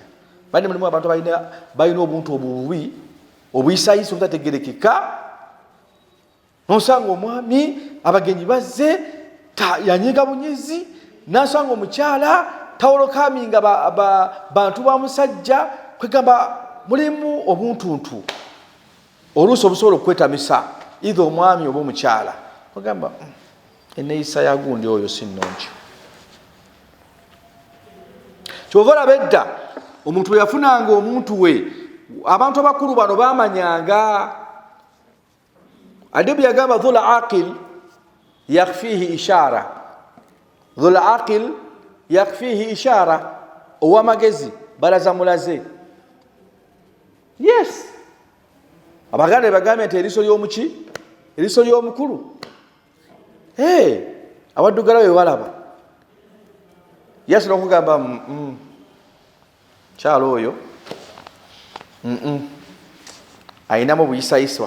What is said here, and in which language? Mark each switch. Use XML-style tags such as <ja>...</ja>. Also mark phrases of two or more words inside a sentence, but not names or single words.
<lg>Bandi mulimu abantu balina obuntu obubi obuyisayisa obutategerekeka, nosanga omwami abagenyi bazze yanyiga bunyezi, nasanga omukyala tawolokaminga bantu ba musajja, kwegamba mulimu obuntuntu oluusi obusobola okwetamisa either omwami oba omukyala, kwegamba eneeyisa ya gundi oyo si nnungi. Kyova olaba edda omuntu we yafunanga omuntu we, abantu abakulu bano bamanyanga. Adibu yagamba</lg> <ar>ذو العقل يكفيه الإشارة، ذو العقل يكفيه الإشارة,</ar> <lg>owamagezi balaza mulaze. Yes, abaganda bagambye nti eriso ly'omuki, eriso ly'omukulu. Abaddugala we walaba, yasobola okugamba kyalo oyo ayinamu obuyisayiswa.</lg>